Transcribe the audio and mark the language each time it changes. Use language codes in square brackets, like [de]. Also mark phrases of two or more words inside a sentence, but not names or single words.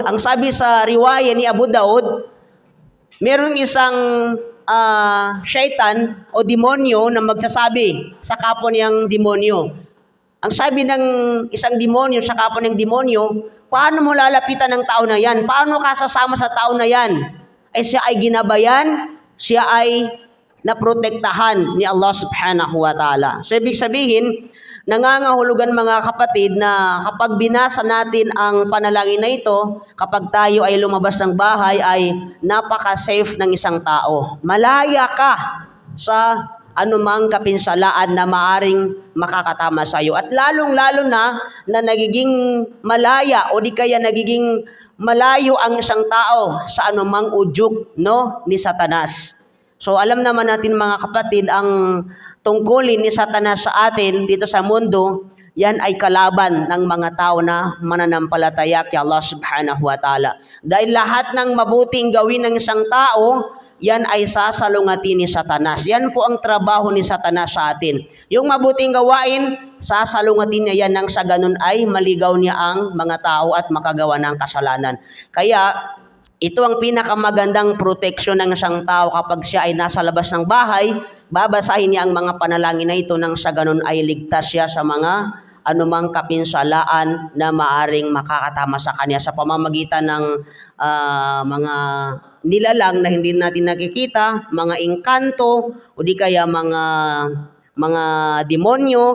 [tl] Ang sabi sa riwaya ni Abu Daud, merong isang syaitan o demonyo na magsasabi sa kapwa niyang demonyo. Ang sabi ng isang demonyo sa kapwa ng demonyo, paano mo lalapitan ng tao na yan? Paano ka sasama sa tao na yan? Ay siya ay ginabayan, siya ay naprotektahan ni Allah [ar] subhanahu wa ta'ala. [tl] So ibig sabihin, nangangahulugan mga kapatid na kapag binasa natin ang panalangin na ito, kapag tayo ay lumabas ng bahay ay napaka-safe ng isang tao. Malaya ka sa anumang kapinsalaan na maaring makakatama sa iyo. At lalong-lalo na nagiging malaya o di kaya nagiging malayo ang isang tao sa anumang udyok ni Satanas. So alam naman natin mga kapatid, ang tungkulin ni Satanas sa atin dito sa mundo, yan ay kalaban ng mga tao na mananampalataya kay Allah [ar] subhanahu wa ta'ala. [tl] Dahil lahat ng mabuting gawin ng isang tao, yan ay sasalungatin ni Satanas. Yan po ang trabaho ni Satanas sa atin. Yung mabuting gawain, sasalungatin niya yan nang sa ganun ay maligaw niya ang mga tao at makagawa ng kasalanan. Kaya ito ang pinakamagandang proteksyon ng isang tao kapag siya ay nasa labas ng bahay, babasahin niya ang mga panalangin na ito nang sa ganun ay ligtas siya sa mga anumang kapinsalaan na maaring makakatama sa kanya sa pamamagitan ng mga nilalang na hindi natin nakikita, mga engkanto o di kaya mga demonyo.